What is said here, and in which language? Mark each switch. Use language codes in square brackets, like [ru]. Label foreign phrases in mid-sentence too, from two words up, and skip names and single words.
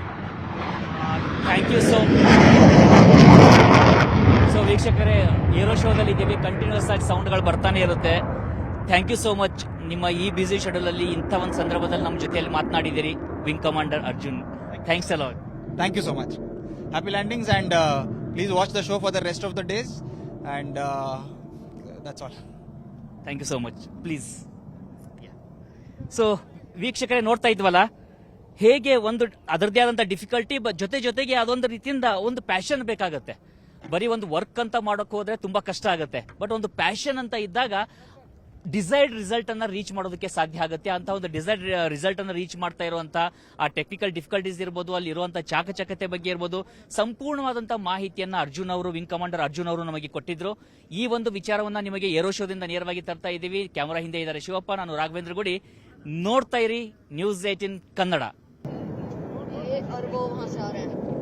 [en] thank you so [kn] ವೀಕ್ಷಕರೇ, ಏರೋ ಶೋದಲ್ಲಿ ಇದ್ದೀವಿ, ಕಂಟಿನ್ಯೂಸ್ ಆಗಿ ಸೌಂಡ್ಗಳು ಬರ್ತಾನೆ ಇರುತ್ತೆ. [en] thank you so much. [kn] ನಿಮ್ಮ ಈ [en] busy schedule [kn] ಅಲ್ಲಿ ಇಂಥ ಒಂದು ಸಂದರ್ಭದಲ್ಲಿ ನಮ್ಮ ಜೊತೆಯಲ್ಲಿ ಮಾತನಾಡಿದಿರಿ [en] wing commander [kn] ಅರ್ಜುನ್. [en] thanks a lot. Thank you so much. Happy landings, and please watch the show for the rest of the days, and that's all. thank you so much. please. [kn] ಸೊ ವೀಕ್ಷಕರೇ, ನೋಡ್ತಾ ಇದ್ವಲ್ಲ ಹೇಗೆ ಒಂದು ಅದರದೇ ಆದಂಥ ಡಿಫಿಕಲ್ಟಿ, ಜೊತೆಗೆ ಅದೊಂದು ರೀತಿಯಿಂದ ಒಂದು ಪ್ಯಾಷನ್ ಬೇಕಾಗತ್ತೆ. ಬರೀ ಒಂದು ವರ್ಕ್ ಅಂತ ಮಾಡೋಕೆ ಹೋದ್ರೆ ತುಂಬಾ ಕಷ್ಟ ಆಗುತ್ತೆ. ಬಟ್ ಒಂದು ಪ್ಯಾಷನ್ ಅಂತ ಇದ್ದಾಗ [en] desired result [kn] ಅನ್ನ ರೀಚ್ ಮಾಡೋದಕ್ಕೆ ಸಾಧ್ಯ ಆಗುತ್ತೆ. ಅಂತ ಒಂದು [en] desired result [kn] ಅನ್ನ ರೀಚ್ ಮಾಡ್ತಾ ಇರುವಂತ ಆ [en] technical difficulties [kn] ಇರ್ಬೋದು, ಅಲ್ಲಿ ಇರುವಂತ ಚಾಕಚಕ್ಯತೆ ಬಗ್ಗೆ ಇರ್ಬೋದು, ಸಂಪೂರ್ಣವಾದಂತ ಮಾಹಿತಿಯನ್ನ ಅರ್ಜುನ್ ಅವರು, [en] wing commander [kn] ಅರ್ಜುನ್ ಅವರು ನಮಗೆ ಕೊಟ್ಟಿದ್ರು. ಈ ಒಂದು ವಿಚಾರವನ್ನ ನಿಮಗೆ ಏರೋ ಶೋದಿಂದ ನೇರವಾಗಿ ತರ್ತಾ ಇದ್ದೀವಿ. ಕ್ಯಾಮರಾ ಹಿಂದೆ ಇದ್ದಾರೆ ಶಿವಪ್ಪ, ನಾನು ರಾಘವೇಂದ್ರ ಗುಡಿ. ನೋಡ್ತಾ ಇರಿ News 18 ಕನ್ನಡ. [hi] और वो वहाँ से आ रहे हैं.